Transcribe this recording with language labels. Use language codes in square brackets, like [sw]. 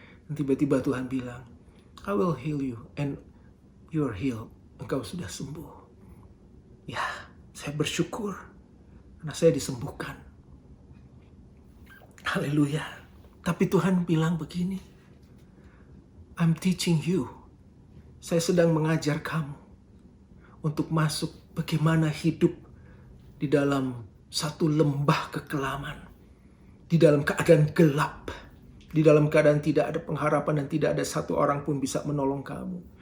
[id] Dan tiba-tiba Tuhan bilang, [en] "I will heal you and you're healed." [id] Engkau sudah sembuh. Ya, saya bersyukur karena saya disembuhkan. Haleluya. Tapi Tuhan bilang begini, [en] "I'm teaching you." [id] Saya sedang mengajar kamu untuk masuk bagaimana hidup di dalam satu lembah kekelaman, di dalam keadaan gelap, di dalam keadaan tidak ada pengharapan dan tidak ada satu orang pun bisa menolong kamu.